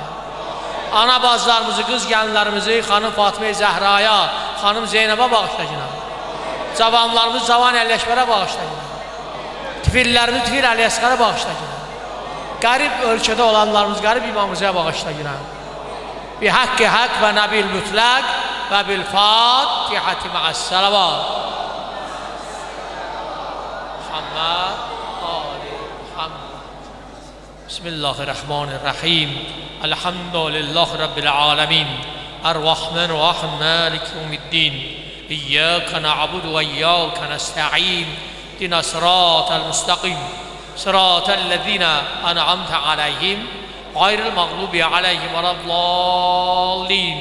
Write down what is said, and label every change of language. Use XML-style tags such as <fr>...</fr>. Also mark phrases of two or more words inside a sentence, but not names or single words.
<az>Ana bacılarımızı, qız gəlinlərimizi xanım Fatimə Zəhraya, xanım Zeynəbə bağışlayın. Cavanlarımızı Cavan Əlləşbərə bağışlayın. Tifillərimizi Tifil Əliyəsqərə bağışlayın. Qərib ölkədə olanlarımız qərib imamımıza bağışlayın.</az> <ar>بحق حق و نبی المطلق و بالفاتحة مع الصلوات. محمد آل محمد. بسم الله الرحمن الرحیم. الحمد لله رب العالمین الرحمن الرحیم مالک یوم الدین ایاک نعبد و ایاک نستعین اهدنا الصراط المستقیم صراط الذین انعمت علیهم غير المغضوب عليهم ولا الضالين.</ar>